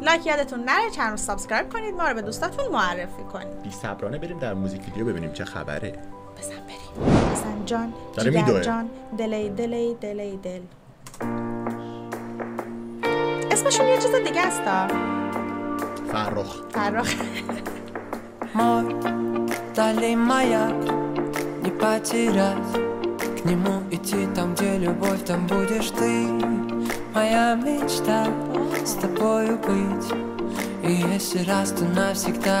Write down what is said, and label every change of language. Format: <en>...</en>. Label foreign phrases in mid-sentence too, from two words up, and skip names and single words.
<fa>لایک یادتون نره، چنل رو سابسکرایب کنید، ما رو به دوستاتون معرفی کنید. بی صبرانه بریم در موزیک ویدیو ببینیم چه خبره. بزن بریم. حسن جان، جیگر جان، دلی دلی دلی دل. اسمشون یه چیز دیگه است. فرخ.</fa> <ru>Мой дальний маяк не потерять, к нему идти там, где любовь, там будешь ты. Моя мечта с тобою быть, и если раз, то навсегда.</ru>